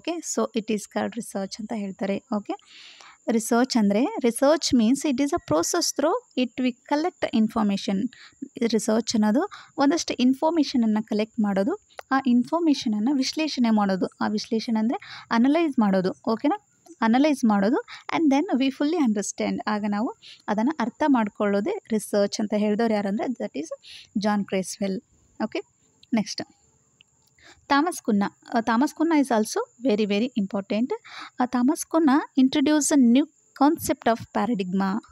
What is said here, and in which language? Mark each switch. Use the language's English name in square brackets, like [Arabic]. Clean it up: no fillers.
[English] So it is called research [Kannada] ಅಂತ ಹೇಳ್ತಾರೆ. [English] Research means it is a process through it we collect information. [Kannada] Research ಅನ್ನೋದು ಒಂದಷ್ಟು ಇನ್ಫಾರ್ಮೇಷನನ್ನು collect ಮಾಡೋದು, ಆ ಇನ್ಫಾರ್ಮೇಷನನ್ನು ವಿಶ್ಲೇಷಣೆ ಮಾಡೋದು. ಆ ವಿಶ್ಲೇಷಣೆ ಅಂದರೆ ಅನಲೈಸ್ ಮಾಡೋದು. ಅನಲೈಸ್ ಮಾಡೋದು [English] and then we fully understand, [Kannada] ಆಗ ನಾವು ಅದನ್ನು ಅರ್ಥ ಮಾಡ್ಕೊಳ್ಳೋದೇ ರಿಸರ್ಚ್ ಅಂತ ಹೇಳಿದವ್ರು ಯಾರಂದರೆ that is John ಕ್ರೇಸ್ವೆಲ್. [English] Next, Thomas Kuhn is also very very important. Thomas Kuhn introduced a new concept of paradigm.